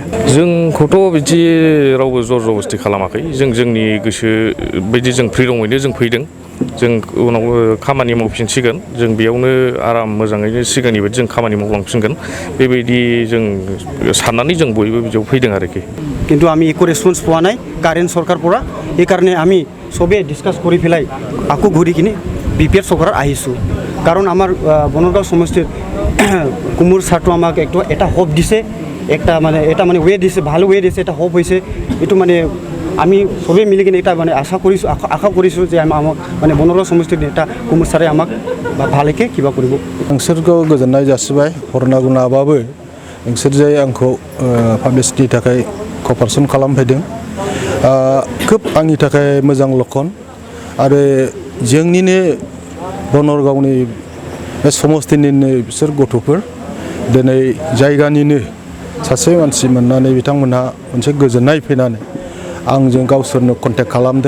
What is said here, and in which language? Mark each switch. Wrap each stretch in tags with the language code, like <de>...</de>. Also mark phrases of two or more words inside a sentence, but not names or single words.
<brx>जोंखौथ' बिदि रावबो जर जबस्ति खालामाखै। जों जोंनि गोसो बायदि जों फ्रिदमैनो जों फैदों। जों उनाव खामानि मावफिनसिगोन जों बेयावनो आराम मोजाङैनो सिगांनि बायदि जों खामानि मावलांफिनगोन बेबायदि जों साननानै जों बयबो बिदियाव फैदों आरोखि।</brx> <as>কিন্তু আমি একো রেসপন্স পোৱা নাই কারেন্ট সরকার পৰা এই কারণে আমি সবে ডিসকাস কৰি ফেলাই আকো ঘুরি কিনে বিপিএফ সরকার আহিছো। কারণ আমার বনগাঁও সমষ্টির কুমুর ছাৰটো আমাক এটা হোপ দিছে একটা মানে এটা মানে ওয়ে দিছে ভালো ওয়ে দিছে এটা হোপ হৈছে এটো মানে আমি সবে মিলি কিনে এটা মানে আশা কৰিছো যে আমাক মানে বনগাঁও সমষ্টিৰ নেতা কুমুর ছাৰে আমাক ভালকে কিবা কৰিব।</as> <brx>नोंसोरखौ गोजोननाय जासिबाय हरना गुनाबाबो नोंसोर जे आंखौ पाब्लिसिटिनि थाखाय कपारेसन खालामफैदों खोब आंनि थाखाय मोजां लक्षण आरो जोंनिनो बनरगावनि बे समस्तिनिनो बिसोर गथ'फोर दिनै जायगानिनो सासे मानसि मोननानै बिथांमोनहा मोनसे गोजोननाय फैनानै आंजों गावसोरनो कन्टेक्ट खालामदों।</brx>